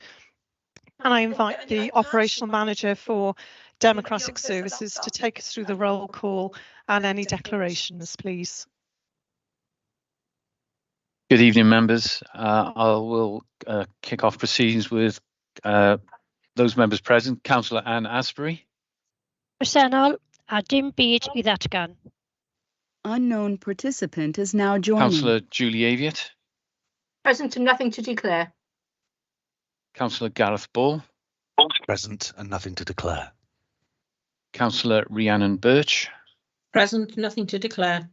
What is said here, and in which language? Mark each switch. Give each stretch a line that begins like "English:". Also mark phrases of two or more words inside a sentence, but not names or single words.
English: And I invite the Operational Manager for Democratic Services to take us through the roll call and any declarations, please. Good evening, members. I will kick off proceedings with those members present. Councillor Anne Asbury.
Welsh: Presennol a dim byd I ddatgan.
English: Unknown participant is now joining. Councillor Julie Aviett. Present and nothing to declare. Councillor Gareth Ball. Present and nothing to declare. Councillor Rhiannon Birch. Present, nothing to declare.